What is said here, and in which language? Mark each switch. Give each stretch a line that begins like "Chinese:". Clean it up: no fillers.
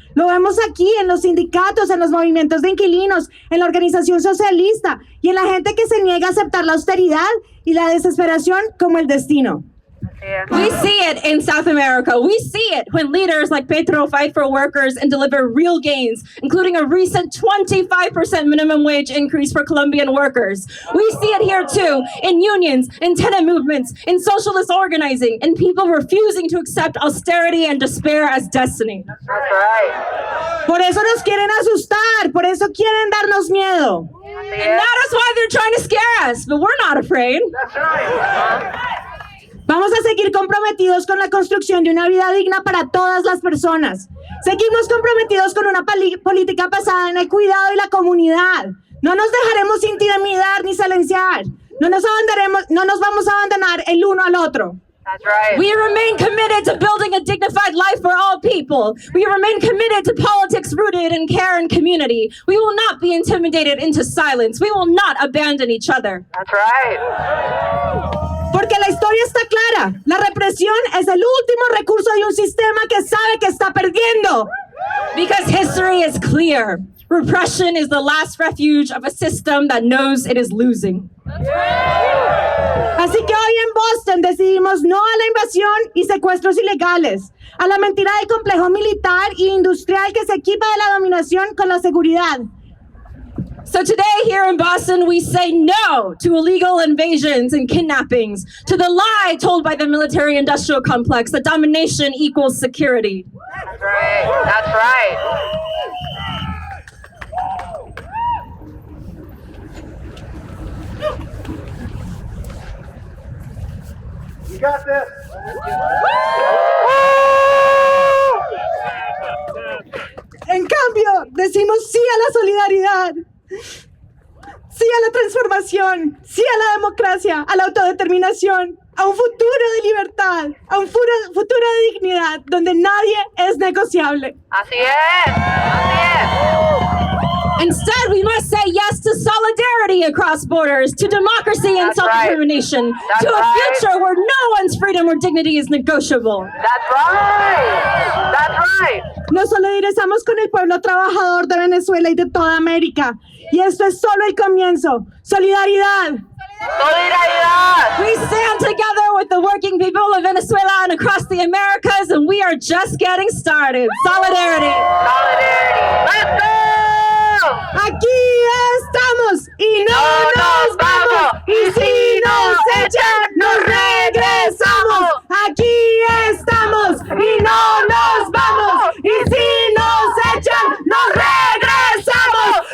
Spanish: Lo vemos aquí en los sindicatos, en los movimientos de inquilinos, en la organización socialista y en la gente que se niega a aceptar la austeridad y la desesperación como el destino.
English: We see it in South America. We see it when leaders like Petro fight for workers and deliver real gains, including a recent 25% minimum wage increase for Colombian workers. We see it here too, in unions, in tenant movements, in socialist organizing, and people refusing to accept austerity and despair as destiny. That's right.
Spanish: Por eso nos quieren asustar, por eso quieren darnos miedo.
English: And that is why they're trying to scare us, but we're not afraid. That's right.
Spanish: Vamos a seguir comprometidos con la construcción de una vida digna para todas las personas. Seguimos comprometidos con una política basada en el cuidado y la comunidad. No nos dejaremos intimidar ni silenciar. No nos vamos a abandonar el uno al otro.
English: That's right. We remain committed to building a dignified life for all people. We remain committed to politics rooted in care and community. We will not be intimidated into silence. We will not abandon each other. That's right.
Spanish: Porque la historia está clara. La represión es el último recurso de un sistema que sabe que está perdiendo.
English: Because history is clear. Repression is the last refuge of a system that knows it is losing.
Spanish: Así que hoy en Boston decidimos no a la invasión y secuestros ilegales, a la mentira del complejo militar e industrial que se equipa de la dominación con la seguridad.
English: So today here in Boston, we say no to illegal invasions and kidnappings, to the lie told by the military-industrial complex that domination equals security. That's right. That's right. You got this.
Spanish: En cambio, decimos sí a la solidaridad, sí a la transformación, sí a la democracia, a la autodeterminación, a un futuro de libertad, a un futuro de dignidad, donde nadie es negociable. Así es. Así es.
English: Instead, we must say yes to solidarity across borders, to democracy and self-determination, to a future where no one's freedom or dignity is negotiable. That's right. That's right.
Spanish: Nos solidarizamos con el pueblo trabajador de Venezuela y de toda América. Y esto es solo el comienzo. ¡Solidaridad! Solidaridad!
English: We stand together with the working people of Venezuela and across the Americas, and we are just getting started. Solidarity! Solidarity! Let's go!
Spanish: Aquí estamos y no nos vamos. Y si nos echan, nos regresamos. Aquí estamos y no nos vamos. Y si nos echan, nos regresamos.